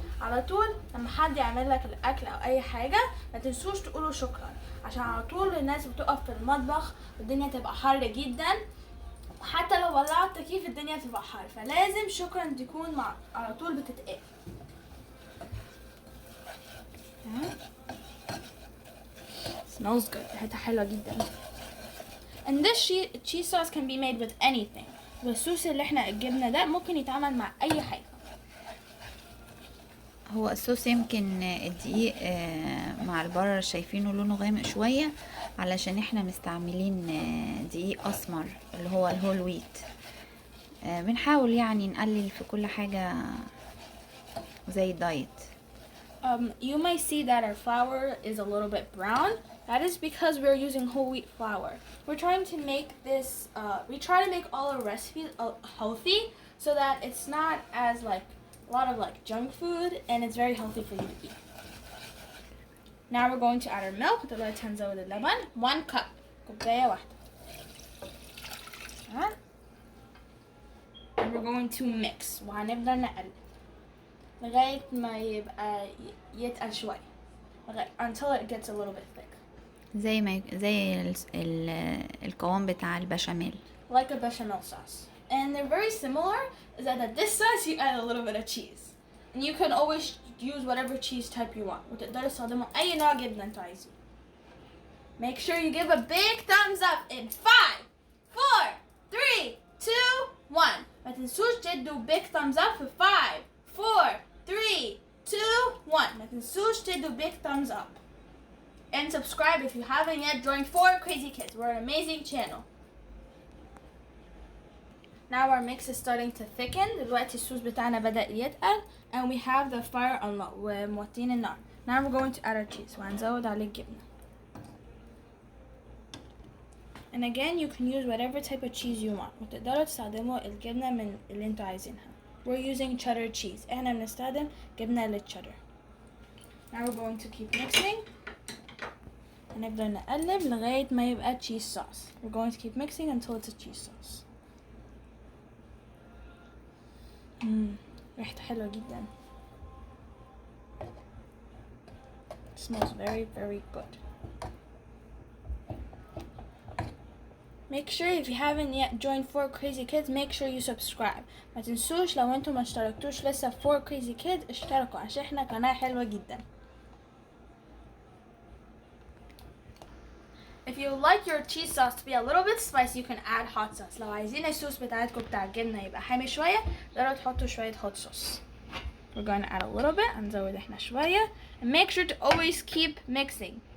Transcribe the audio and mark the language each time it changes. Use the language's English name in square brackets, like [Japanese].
[Arabic] على طول لما حد يعمل لك الأكل أو أي حاجة ما تنسوش تقولوا شكرا، عشان على طول الناس بتقف في المطبخ والدنيا تبقى حر جدا، وحتى لو ولعت التكييف الدنيا تبقى حر، فلازم شكرا تكون على طول بتتقال. [English] Smells good. [Arabic] ريحتها حلوة جدا. [English] And this cheese sauce can be made with anything. [Arabic] والصوص اللي احنا الجبنة ده ممكن يتعمل مع أي حاجة. هو الصوص يمكن الدقيق مع البرر شايفينه لونه غامق شوية علشان احنا مستعملين دقيق اسمر اللي هو الهول ويت. بنحاول يعني نقلل في كل حاجة زي الدايت. [English] You may see that our flour is a little bit brown. That is because we're using whole wheat flour. We're trying to make this, we try to make all our recipes healthy so that it's not as like a lot of like junk food, and it's very healthy for you to eat. Now we're going to add our milk. [Arabic] دلوقتي هنزود اللبن 1 cup. كوباية واحدة. [English] And we're going to mix. [Arabic] وهنبدأ نقلب لغاية ما يبقى يتقل شوية. [English] Until it gets a little bit thick. [Arabic] زي القوام بتاع البشاميل. [English] Like a bechamel sauce. And they're very similar, is that at this sauce you add a little bit of cheese. And you can always use whatever cheese type you want. [Arabic] وتقدروا تستخدموا أي نوع جبنة انتوا عايزين. [English] Make sure you give a big thumbs up in 5, 4, 3, 2, 1. [Arabic] ما تنسوش تدوا [English] big thumbs up for 5, 4, 3, 2, 1. [Arabic] ما تنسوش تدوا [English] big thumbs up. And subscribe if you haven't yet. Join 4 Crazy Kids. We're an amazing channel. Now our mix is starting to thicken. [Arabic] دلوقتي الصوص بتاعنا بدأ يتقل. [English] And we have the fire on low. [Arabic] وموطين النار. [English] Now we're going to add our cheese. [Arabic] وهنزود عليه الجبنة. [English] And again, you can use whatever type of cheese you want. [Arabic] وتقدروا تستخدموا الجبنة من اللي انتوا عايزينها. [English] We're using cheddar cheese. [Arabic] احنا بنستخدم جبنة للتشيدر. [English] Now we're going to keep mixing. [Arabic] هنبدأ نقلب لغاية ما يبقى cheese sauce. [English] We're going to keep mixing until it's a cheese sauce. [Arabic] ريحته حلوة جدا. [English] It smells very, very good. Make sure if you haven't yet joined 4 Crazy Kids, make sure you subscribe. [Arabic] ما تنسوش لو انتوا ما اشتركتوش لسه في 4 Crazy Kids اشتركوا عشان احنا قناة حلوة جدا. [English] If you like your cheese sauce to be a little bit spicy, you can add hot sauce. [Arabic] لو عايزين الصوص بتاعتكم بتاع الجبنة يبقى حامي شوية، تقدروا تحطوا شوية hot sauce. [English] We're going to add a little bit. [Arabic] هنزود احنا شوية. [English] And make sure to always keep mixing.